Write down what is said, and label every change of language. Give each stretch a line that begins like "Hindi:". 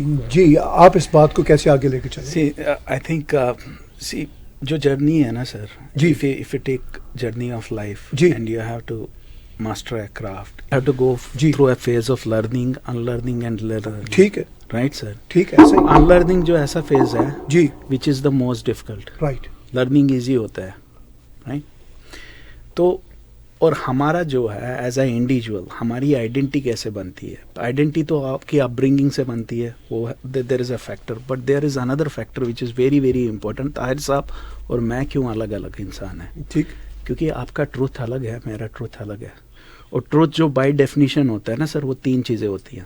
Urdu: جی آپ اس بات کو کیسے آگے لے کے چلیں؟
English: I think
Urdu: جو جرنی ہے نا سر,
English: if you take journey of life and you have to master a craft, you have to go through a phase of learning, unlearning and learning.
Urdu: ٹھیک ہے,
English: right sir,
Urdu: ٹھیک ہے. unlearning جو ایسا phase ہے جی,
English: which is the most difficult. right. learning easy
Urdu: ہوتا ہے,
English: right.
Urdu: تو اور ہمارا جو ہے
English: as a individual
Urdu: ہماری آئیڈینٹی کیسے بنتی ہے؟ آئیڈینٹی تو آپ کی اپ برنگنگ سے بنتی ہے, وہ
English: There is a factor, but there is inner factor which is very very important.
Urdu: Tahir صاحب اور میں کیوں الگ الگ انسان ہیں؟ ٹھیک, کیونکہ آپ کا ٹروتھ الگ ہے, میرا ٹروتھ الگ ہے. اور ٹروتھ جو بائی ڈیفینیشن ہوتا ہے نا سر, وہ 3 چیزیں ہوتی ہیں.